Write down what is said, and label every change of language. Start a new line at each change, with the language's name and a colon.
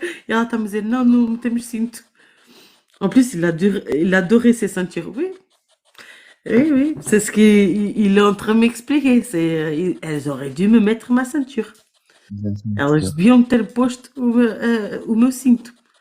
Portuguese: E ela está-me a dizer, não metemos cinto.
French: En plus, il adorait ses ceintures. Oui, c'est ce qu'il est en train de m'expliquer. Elles auraient dû me mettre ma ceinture.
Portuguese: Elas deviam ter posto o meu cinto.